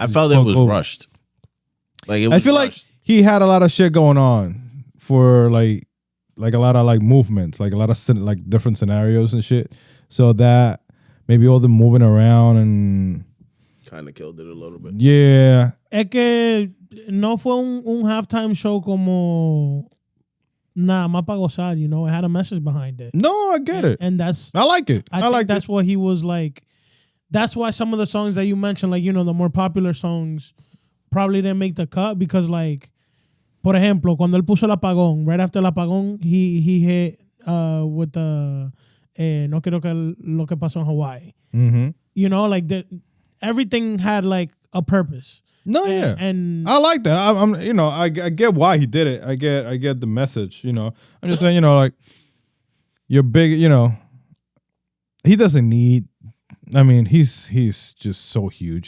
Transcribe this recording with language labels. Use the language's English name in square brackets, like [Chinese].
[English] I felt it was rushed. Like, it was I feel rushed. like he had a lot of shit going on for, like a lot of, like, movements. Like, a lot of, like, different scenarios and shit. So that... Maybe all the moving around and... Kind of killed it a little bit. Yeah. [Spanish] Es que no fue un halftime show como nada más para gozar, [English] It had a message behind it. No, I get it. And that's... I like it. I think that's what he was like. That's why some of the songs that you mentioned, like, the more popular songs probably didn't make the cut because, like, [Spanish] por ejemplo, cuando él puso el apagón, [English] right after el apagón, he hit with the... [Spanish] no quiero que lo que pasó en Hawaii. Mm-hmm. [English] Like everything had like a purpose. No, yeah. And I like that. I get why he did it. I get the message, I'm just saying, like, you're big, he doesn't need, I mean, he's just so huge.